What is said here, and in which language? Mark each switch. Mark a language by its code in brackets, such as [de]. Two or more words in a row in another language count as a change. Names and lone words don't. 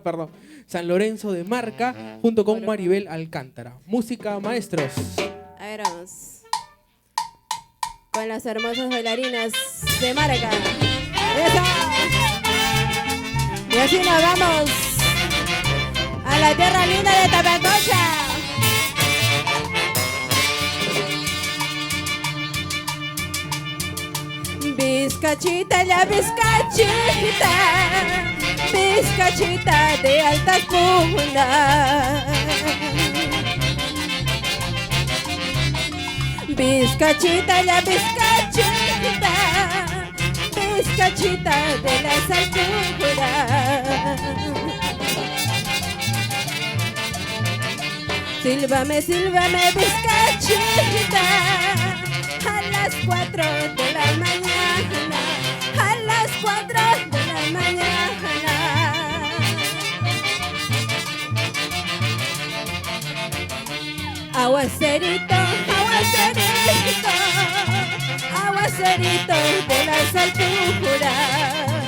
[es] San Lorenzo de Marca, junto con Maribel Alcántara. Música, maestros. A ver, vamos. Con las hermosas bailarinas de Marca. ¡Eso! Y así nos vamos a la tierra linda de Tapacocha. Vizcachita, la vizcachita, vizcachita de altas cunas. Vizcachita, la vizcachita, vizcachita de las alturas. Sílvame, sílvame, vizcachita, a las 4 de la mañana, a las 4 de la mañana. Aguacerito, aguacerito, aguacerito de las alturas.